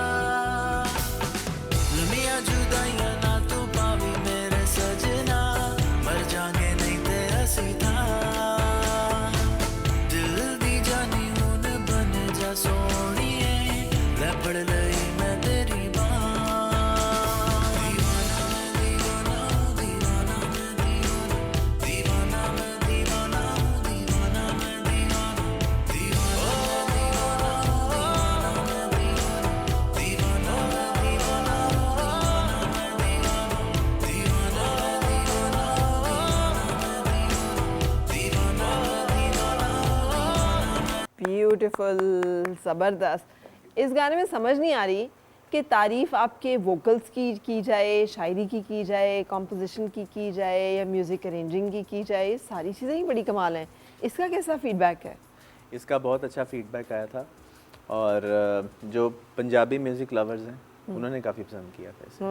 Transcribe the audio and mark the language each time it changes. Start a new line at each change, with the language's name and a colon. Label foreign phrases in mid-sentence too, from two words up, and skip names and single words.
Punjabi: لمیاں جدائیاں نہ توں پاویں میرے سجنا، مر جانگے نہیں تے اسی تھا. دل دی جانی ہن بن جا سوہنیے، لے پھڑ لئی میں تیری باہ. دیوانہ میں دیوانہ، دیوانہ میں دیوانہ، دیوانہ میں دیوانہ، دیوانہ میں دیوانہ، دیوانہ میں دیوانہ، دیوانہ میں دیوانہ، دیوانہ میں دیوانہ.
Urdu: بیوٹیفل, زبردست. اس گانے میں سمجھ نہیں آ رہی کہ تعریف آپ کے ووکلز کی جائے، شاعری کی جائے، کمپوزیشن کی جائے یا
English: music arranging
Urdu: کی جائے، یہ ساری چیزیں ہی بڑی کمال ہیں. اس کا کیسا فیڈبیک ہے? اس کا بہت اچھا فیڈبیک آیا تھا اور جو پنجابی
English: music lovers
Urdu: ہیں انہوں نے کافی پسند کیا تھا اسے,